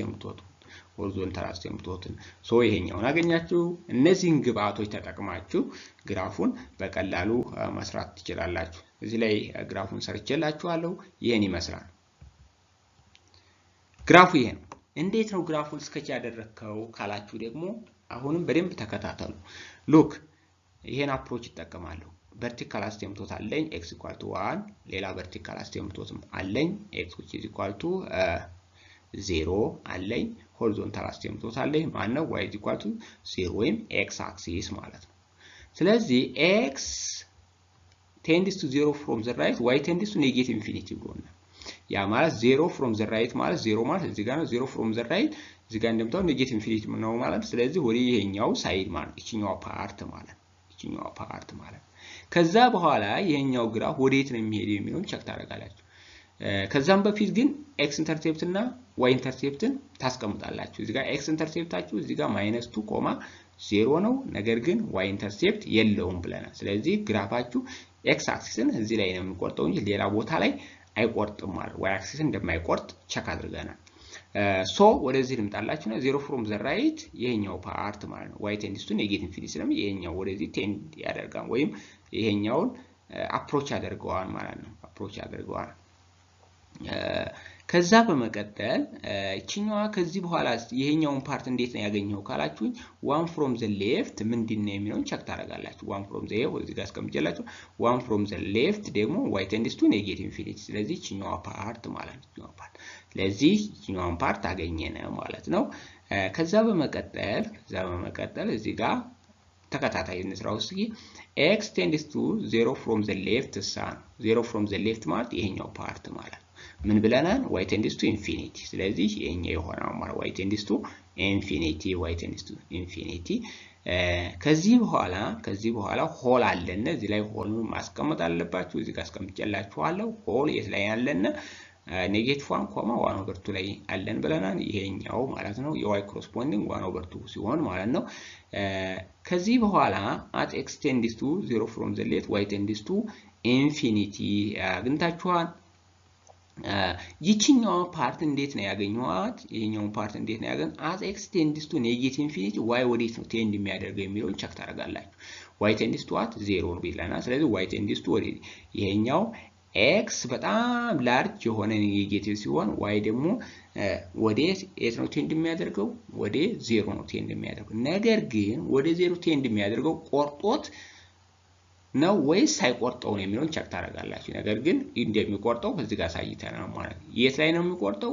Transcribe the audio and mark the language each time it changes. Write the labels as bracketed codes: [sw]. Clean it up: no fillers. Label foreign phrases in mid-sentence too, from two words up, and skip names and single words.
[am] አሲምፕቶትን ሶ ይሄኛውን አገኛችሁ እነዚህን ግብአቶች ተጠቅማችሁ ግራፉን በቀላሉ መስራት ትችላላችሁ እዚህ ላይ ግራፉን ሰርቼላችኋለሁ ይሄን ይመስላል ግራፉ ይሄ ነው እንዴት ነው ግራፉን ስኬች ያደረከው ካላችሁ ደግሞ አሁንም በደንብ ተከታተሉ ሉክ ይሄን አፕሮች ይጠቀማለሁ [en] vertical asymptote [am] አለኝ x = 1 ሌላ [en] vertical asymptote [am] አለኝ [en] x which is equal to 0 [am] አለኝ [en] horizontal asymptote [am] አለኝ ማነው [en] y equal to 0 [am] ወይም [en] x axis [am] ማለት ነው ስለዚህ [en] x tends to 0 from the right y tends to negative infinity [am] ብሎና ያ ማለት [en] 0 from the right [am] ማለት 0 ማለት እዚህ ጋር ነው [en] 0 from the [am] right እዚህ ጋር እንደምታው [en] negative infinity [am] ነው ማለት ስለዚህ ወደ ይሄኛው ሳይድ ማለት ይችኛው ፓርት ማለት ከዛ በኋላ ይሄኛው ግራፍ ወዴት ነው የሚሄደው የሚለውን ቼክ ታደርጋላችሁ ከዛም በፊት ግን x ኢንተርሴፕት እና y ኢንተርሴፕትን ታስቀምጣላችሁ እዚህ ጋር x ኢንተርሴፕታችሁ እዚህ ጋር -2, 0 ነው ነገር ግን y ኢንተርሴፕት የለውም ብለናል ስለዚህ ግራፋችሁ x አክሲስን እዚህ ላይ ነው የሚቆርጠው እንጂ ሌላ ቦታ ላይ አይቆርጥም ማለት y አክሲስን እንደማይቆርጥ ቼክ አድርገናል ሶ ወደዚህ ልምጣላችሁ ነው [en] 0 from the right [am] ይሄኛው ፓርት ማለት ነው [en] y tends to negative infinity [am] ስለዚህ ይሄኛው ወደዚህ ቴንድ ያደርጋል ወይም ይሄኛውን አፕሮች ያደርገዋል ማለት ነው አፕሮች ያደርገዋል ከዛ በመቀጠል እቺኛዋ ከዚህ በኋላ ይሄኛውን ፓርት እንዴት ነው ያገኘው ካላችሁ [en] 1 from the left [am] ምንድነው የሚለውን ቼክ ታደርጋላችሁ 1 [en] from the [am] እዚህ ጋር አስቀምጬላችሁ [en] 1 from the left [am] ደግሞ [en] y tends to negative infinity [am] ስለዚህ እቺኛዋ ፓርት ማለት ነው እቺኛዋ ፓርት ስለዚህ እቺኛዋን ፓርት አገኘነ ማለት ነው ከዛ በመቀጠል እዚህ ጋር ተከታታይ እንስራው እስኪ [en] x tends to 0 from the left 0 from the left [am] ማለት ይሄኛው ፓርት ማለት ምን ብለናል [en] y tends to infinity [am] ስለዚህ ይሄኛው ይሆናል ማለት [en] y tends to [am] infinity ከዚህ በኋላ ሆል አለና እዚህ ላይ ሆሉን ማስቀመጥ አለባችሁ እዚህ ጋር አስቀምጬላችኋለሁ ሆል የት ላይ ያለና -1, 1/2 ላይ አለን ብለናል ይሄኛው ማለት ነው የy corresponding 1/2 ሲሆን ማለት ነው ከዚህ በኋላ [en] at x tends to 0 from the left y tends to infinity [am] አግኝታችኋል ይችኛው ፓርት እንዴት ነው ያገኘዋት ይሄኛው ፓርት እንዴት ነው ያገኘ [en] as x tends to negative infinity [am] y ወዴት ነው ቴንድ የሚያደርገው የሚለውን ቼክ ታደርጋላችሁ [en] y tends to 0 [am] ነው ብለናል ስለዚህ [en] y tends to [am] ወዴት ይሄኛው x በጣም ላርጅ የሆነ ኔጌቲቭ ሲሆን y ደግሞ ወዴት ነው ቴንድ የሚያደርገው ወደ 0 ነው ቴንድ የሚያደርገው ነገር ግን ወደ 0 ቴንድ የሚያደርገው ቆርጦት ነው ወይስ ሳይቆርጠው ነው የሚለውን ቸክ ታደርጋላችሁ። ነገር ግን እንደሚቆርጠው እዚህ ጋር ሳይተናል ማለት ነው። የት ላይ ነው የሚቆርጠው?